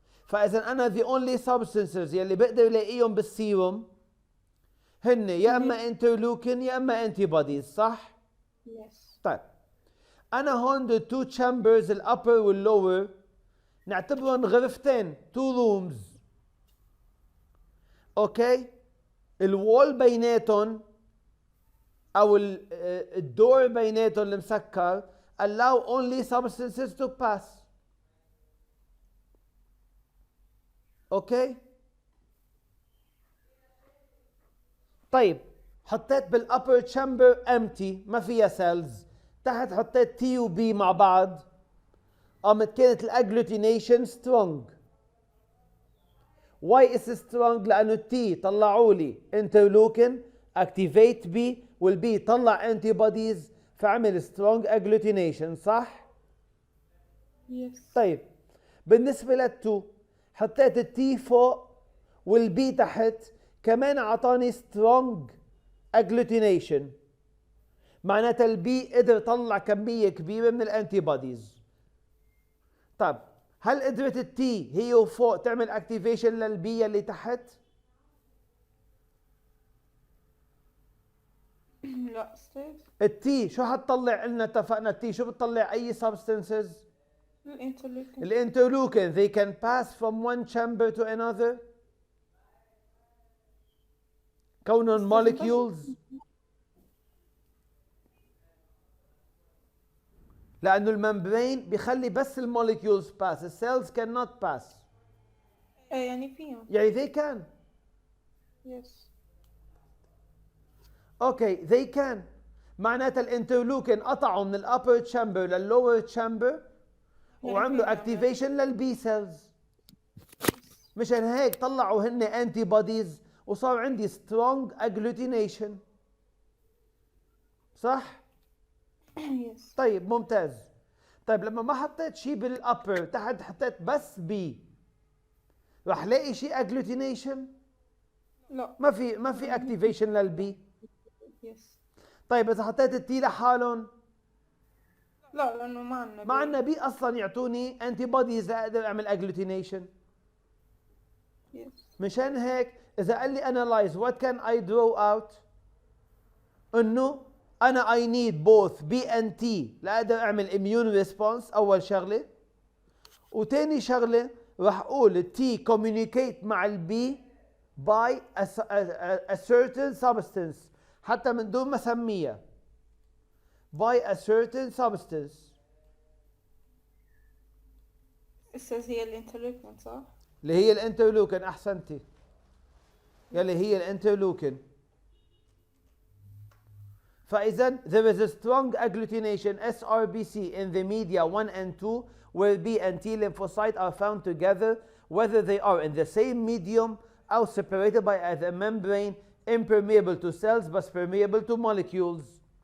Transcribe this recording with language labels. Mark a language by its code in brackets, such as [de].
[ar] فإذا أنا [en] the only substances [ar] يلي بقدر الاقيهم بالسيروم هن يا اما انترلوكين يا اما antibodies، صح؟ [en] Yes. [ar] طيب أنا هون [en] the two chambers [ar] الupper والlower نعتبرهم غرفتين [en] two rooms. [ar] اوكي؟ الوول بيناتهم او الدور بيناتهم المسكر [en] allow only substances to pass. [ar] اوكي؟ طيب حطيت بالupper chamber empty ما فيها cells، تحت حطيت T و B مع بعض، قامت كانت الاجلوتينيشن strong. [en] Why is it strong؟ [ar] لأنه التي طلعوا لي interleukin [en] activate B [ar] والبي طلع antibodies فعمل [en] strong agglutination، [ar] صح؟ [en] Yes. [ar] طيب بالنسبة للتو حطيت التي فوق والبي تحت كمان أعطاني strong agglutination، معناتها البي قدر يطلع كمية كبيرة من الانتيبوديز. طيب هل قدرت التي هي وفوق تعمل اكتيفيشن للبي اللي تحت؟ لا ستيف. التي شو حتطلع لنا؟ اتفقنا التي شو بتطلع اي سبستانسز؟ الانترلوكين. الانترلوكين [en] they can pass from one chamber to another [ar] كونهم molecules، لأنه الممبرين بيخلي بس الموليكيولز باس، السيلز [en] cannot pass. [ar] يعني فيهم. يعني [en] they can. Yes. Okay they can. [ar] معناتها الانترلوكين قطعوا من [en] الابر تشامبر لللور تشامبر [ar] وعملوا اكتيفيشن للبي سيلز. مشان هيك طلعوا هن انتي بوديز وصار عندي [en] strong agglutination, [ar] صح؟ [en] Yes. [ar] طيب ممتاز. طيب لما ما حطيت شيء بالابر تحت حطيت بس بي رح لاقي شيء اجلوتينيشن؟ لا. ما في اكتيفيشن للبي. [en] Yes. [ar] طيب اذا حطيت التي لحالهم؟ لا لانه ما عندنا مع انه بي اصلا يعطوني انتي بوديز لاقدر اعمل اجلوتينيشن. [en] Yes. [ar] مشان هيك اذا قال لي [en] analyze what can I draw out [ar] انه انا [en] I need both B and T [ar] لاقدر اعمل immune response اول شغله، وتاني شغله راح اقول [en] T communicate [ar] مع البي [en] by a certain substance [ar] حتى من دون ما اسميها by a certain substance. [en] says [ar] هي الانترلوكين صح؟ اللي هي الانترلوكين، احسنتي، يلي هي الانترلوكين. [en] فإذا there is a strong agglutination SRBC in the media 1 and 2 where B and T lymphocyte are found together whether they are in the same medium or separated by a membrane impermeable to cells but permeable to molecules.